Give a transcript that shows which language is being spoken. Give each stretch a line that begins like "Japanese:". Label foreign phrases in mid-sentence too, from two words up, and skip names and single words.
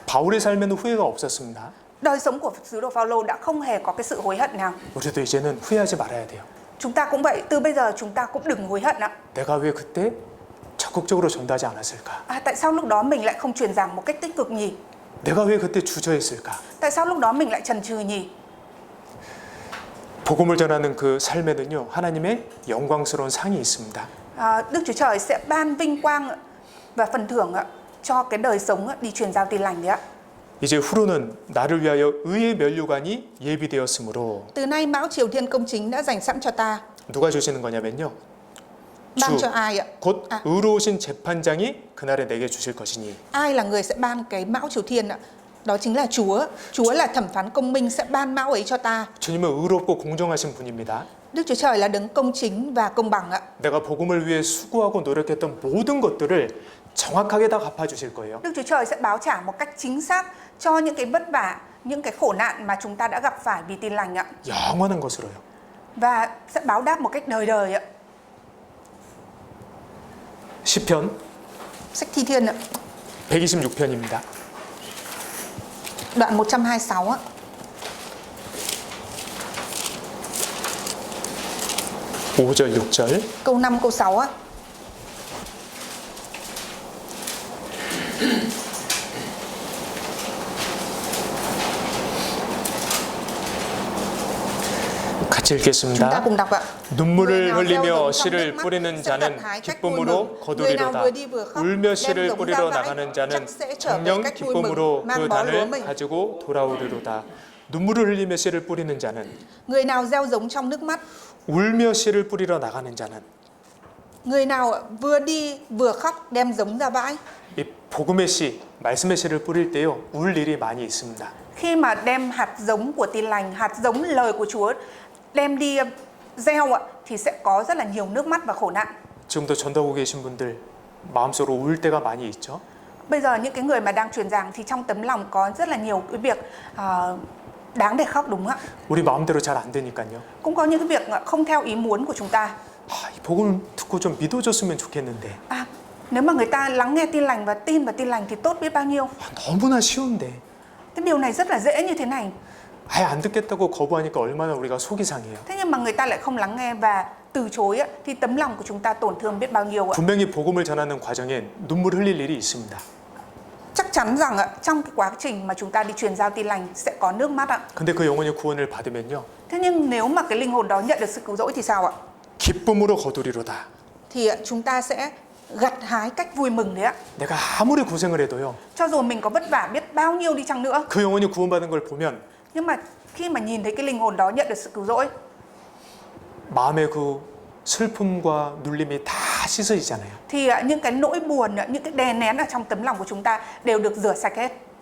Korean: 바울의 삶에는 후회가 없었습니다.
Vietnamese: Đời sống của sứ đồ Phaolô đã không hề có cái sự hối hận nào.
Korean: 우리도 이제는 후회하지 말아야 돼요.
Vietnamese: Chúng ta cũng vậy, từ bây giờ chúng ta cũng đừng hối hận ạ.
Korean: 내가 왜 그때 적극적으로 전도하지 않았을까?
Vietnamese: Tại sao lúc đó mình lại không truyền giảng một cách tích cực nhỉ?
Korean: 내가 왜 그때 주저했을까?
Vietnamese: Tại sao lúc đó mình lại chần chừ nhỉ?
Korean: 복음을 전하는 그 삶에는요, 하나님의 영광스러운 상이 있습니다.
Vietnamese: Đức Chúa Trời sẽ ban vinh quang và phần thưởng cho cái đời sống đi truyền giao tin lành đấy ạ.
Korean: 이제 후로는 나를 위하여 의의 면류관이 예비되었으므로.
Vietnamese: Từ nay mão triều thiên công chính đã dành sẵn cho ta.
Korean: 누가 주시는 거냐면요.
Vietnamese: Ban cho ai ạ?
Korean: 곧 의로우신 재판장이 그날에 내게 주실 것이니.
Vietnamese: Ai là người sẽ ban cái mão triều thiên ạ? đó chính là Chúa. Chúa là thẩm phán công minh sẽ ban mão ấy cho ta.
Korean: 주님은 의롭고 공정하신 분입니다.
Vietnamese: Đức Chúa Trời là đấng công chính và công bằng ạ.
Korean: 내가 복음을 위해 수고하고 노력했던 모든 것들을 정확하게 다 갚아주실 거예요.
Vietnamese: Đức Chúa Trời sẽ báo trả một cách chính xác cho những cái vất vả, những cái khổ nạn mà chúng ta đã gặp phải vì tin lành ạ.
Korean: 영원한 것으로요.
Vietnamese: Và sẽ báo đáp một cách đời đời ạ.
Korean: 시편
Vietnamese: Sách Thi Thiên ạ,
Korean: 126편입니다.
Vietnamese: đoạn 126 ạ.
Korean: 5절 6절
Vietnamese: Câu 5 câu 6 á.
Korean: 같이
Vietnamese: Chúng ta
Korean: 읽겠습니다.
Vietnamese: cùng đọc ạ.
Korean: 눈물을
Vietnamese: Người nào gieo
Korean: 흘리며
Vietnamese: giống trong
Korean: 씨를
Vietnamese: nước mắt
Korean: 뿌리는
Vietnamese: sẽ gặt
Korean: 자는
Vietnamese: hái cách vui mừng.
Korean: 기쁨으로
Vietnamese: Người nào
Korean: 거두리로다.
Vietnamese: vừa đi vừa khóc,
Korean: 울며
Vietnamese: đem
Korean: 씨를
Vietnamese: giống
Korean: 뿌리러
Vietnamese: ra vãi,
Korean: 나가는 자는
Vietnamese: chắc sẽ trở về
Korean: 정녕
Vietnamese: cách vui mừng,
Korean: 기쁨으로 그
Vietnamese: mang bó lúa
Korean: 단을
Vietnamese: mình.
Korean: 가지고 돌아오리로다. 눈물을 흘리며 씨를 뿌리는 자는
Vietnamese: Người nào gieo giống trong nước mắt,
Korean: 울며 씨를 뿌리러 나가는 자는
Vietnamese: người nào vừa đi vừa khóc đem giống ra vãi.
Korean: 이 복음의 씨, 말씀의 씨를 뿌릴 때요 울 일이 많이 있습니다.
Vietnamese: Khi mà đem hạt giống của tin lành, hạt giống lời của Chúa đem đi gieo ạ, thì sẽ có rất là nhiều nước mắt và khổ nạn.
Korean: 지금도 전도하고 계신 분들 마음속으로 울 때가 많이 있죠.
Vietnamese: Bây giờ những cái người mà đang truyền giảng thì trong tấm lòng có rất là nhiều cái việc đáng để khóc, đúng ạ.
Korean: 우리 마음대로 잘 안 되니까요.
Vietnamese: Cũng có những cái việc không theo ý muốn của chúng ta.
Korean: 이 복음 듣고 좀 믿어줬으면 좋겠는데
Vietnamese: Nếu mà người ta lắng nghe tin lành và tin vào tin lành thì tốt biết bao nhiêu.
Korean: 너무나 쉬운데
Vietnamese: Cái điều này rất là dễ như thế này.
Korean: 아예 안 듣겠다고 거부하니까 얼마나 우리가 속이 상해요.
Vietnamese: Thế nhưng mà người ta lại không lắng nghe và từ chối ạ, thì tấm lòng của chúng ta tổn thương biết bao nhiêu ạ.
Korean: 분명히 복음을 전하는 과정에 눈물 흘릴 일이 있습니다.
Vietnamese: Chắc chắn rằng ạ, trong cái quá trình mà chúng ta đi truyền giao tin lành sẽ có nước mắt ạ.
Korean: 근데 그 영혼이 구원을 받으면요
Vietnamese: Thế nhưng nếu mà cái linh hồn đó nhận được sự cứu rỗi thì sao ạ?
Korean: 기쁨으로 거두리로다.
Vietnamese: Thì chúng ta sẽ Gặt hái cách vui mừng đấy ạ.
Korean: 내가 아무리 고생을 해도요
Vietnamese: Cho dù mình có vất vả biết bao nhiêu đi chăng nữa,
Korean: 그 영혼이 구원받은 걸 보면
Vietnamese: nhưng mà khi mà nhìn thấy cái linh hồn đó nhận được sự cứu rỗi
Korean: 마음의 그 슬픔과 눌림이 다 씻어지잖아요.
Vietnamese: thì những cái nỗi buồn, những cái đè nén ở trong tấm lòng của chúng ta đều được rửa sạch hết.